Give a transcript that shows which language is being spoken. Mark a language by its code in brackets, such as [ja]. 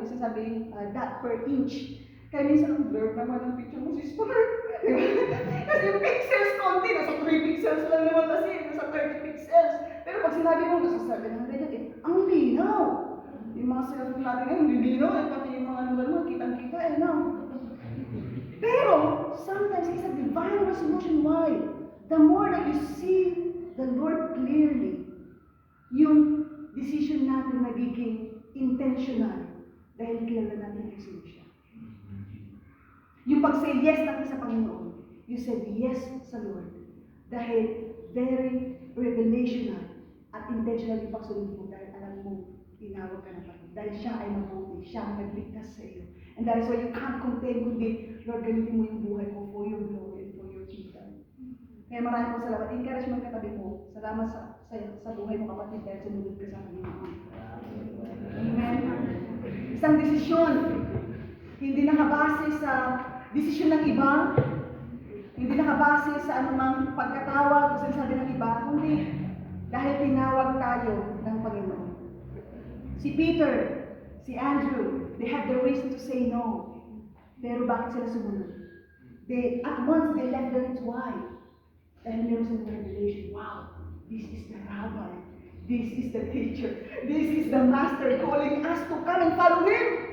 [tl] Ibig sabihin, dot per inch. Kaya minsan ang blur naman ang picture mo, sister. Kasi yung pixels konti, nasa 3 pixels lang naman kasi, nasa 30 pixels. Pero pag sinabi mo, nasa 700, ang linaw. Yung mga cellphone natin ngayon, yung linaw, pati yung mga naman, kitang-kita, no? [en] Pero, sometimes it's a divine resolution. [tl] Why? [en] The more that you see the Lord clearly, [tl] yung decision natin nagiging intentional dahil kilala natin yung sino siya. Yung pag-say yes natin sa Panginoon, [en] you said yes [tl] sa Lord dahil very revelational at intentional yung pagsunod mo dahil alam mo, tinawag ka na Panginoon. Dahil siya ay mabuti, siya ang nagligtas sa iyo. [en] And that is why you can't contain [tl] kundi, Lord, gamitin mo yung buhay mo [en] for your glory and for your kingdom. [tl] Kaya maraming po salamat. Encourage mo ang katabi mo. Salamat sa buhay mo, kapatid, dahil sumunod ka sa Panginoon. Amen. Isang desisyon, hindi nakabase sa desisyon ng iba, hindi nakabase sa anumang pagkatawag o sinasabi ng iba, kundi dahil tinawag tayo ng Panginoon. [en] Si Peter, si Andrew, they had the reason to say no. [tl] Pero bakit sila sumunod? [en] At once they left their kids. Why? [tl] Dahil meron silang revelation. [en] Wow, this is the rabbi. This is the teacher. This is the master calling us to come and follow him.